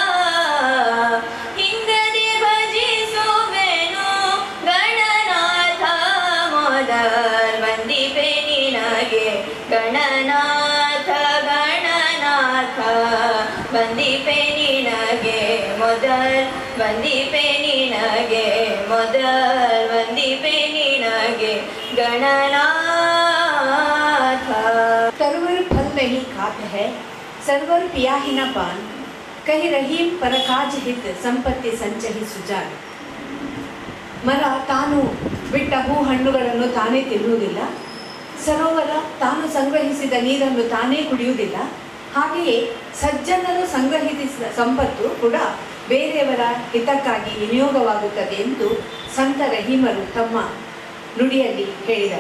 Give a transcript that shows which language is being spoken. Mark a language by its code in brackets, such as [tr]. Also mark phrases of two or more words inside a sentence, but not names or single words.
[kn] ಹಿಂಗದೆ ಭಜಿಸುವೆನು ಗಣನಾಥ ಮೊದಲ್ ವಂದಿಪೆ ನಿನಗೆ ಗಣನಾಥ ಗಣನಾಥ ವಂದಿಪೆ ನಿನಗೆ ಮೊದಲ್ ವಂದಿಪೆ ನಿನಗೆ ಮೊದಲ್ ವಂದಿಪೆ ನಿನಗೆ गणनाथ [hi] सर्वर फल नहीं खात है सर्वर पिया ही न पान कही रहीम पर काज हित संपत्ति संचहि सुजान. [kn] ಮರ ತಾನು ಬಿಟ್ಟ ಹೂ ಹಣ್ಣುಗಳನ್ನು ತಾನೇ ತಿನ್ನುವುದಿಲ್ಲ, ಸರೋವರ ತಾನು ಸಂಗ್ರಹಿಸಿದ ನೀರನ್ನು ತಾನೇ ಕುಡಿಯುವುದಿಲ್ಲ. ಹಾಗೆಯೇ ಸಜ್ಜನರು ಸಂಗ್ರಹಿಸಿದ ಸಂಪತ್ತು ಕೂಡ ಬೇರೆಯವರ ಹಿತಕ್ಕಾಗಿ ವಿನಿಯೋಗವಾಗುತ್ತದೆ ಎಂದು ಸಂತ ರಹೀಮರು ತಮ್ಮ ನುಡಿಯಲ್ಲಿ ಹೇಳಿದ್ದಾರೆ.